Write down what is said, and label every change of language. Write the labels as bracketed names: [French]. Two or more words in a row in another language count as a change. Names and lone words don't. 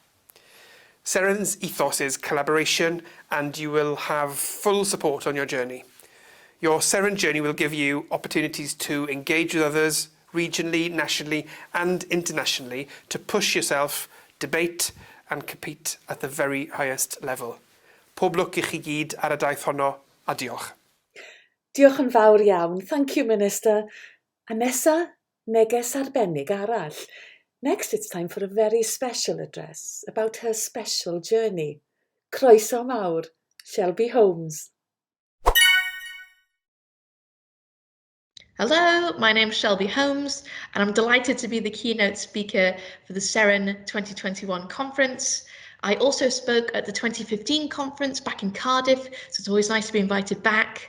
[English] Seren's ethos is collaboration, and you will have full support on your journey. Your Seren journey will give you opportunities to engage with others regionally, nationally and internationally, to push yourself, debate and compete at the very highest level. [Welsh] Pob lwc I chi gyd ar y daith honno, a diolch. Diolch yn fawr iawn. [English] Thank you, Minister. [Welsh] A nesa, neges arbennig arall. [English] Next, it's time for a very special address about her special journey. [Welsh] Croeso mawr, Shelby Holmes. [English] Hello, my name's Shelby Holmes, and I'm delighted to be the keynote speaker for the Seren 2021 conference. I also spoke at the 2015 conference back in Cardiff, so it's always nice to be invited back.